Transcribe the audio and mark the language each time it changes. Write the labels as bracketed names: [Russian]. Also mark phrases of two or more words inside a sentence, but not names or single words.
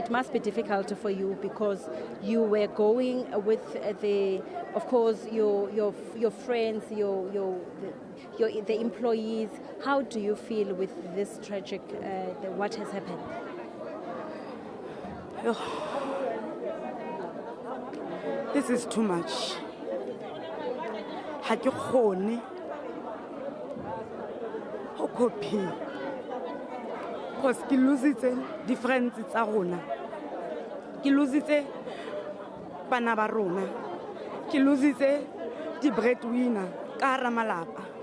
[English] It must be difficult for you because you were going with of course, your friends, the employees. How do you feel with this tragic, what has happened? This is too much. [Southern Sotho] Ha ke khone ho copy. Because ke lositse difference tsa rona. Ke lositse bana ba rona. Ke lositse di breadwinner ka hara malapa.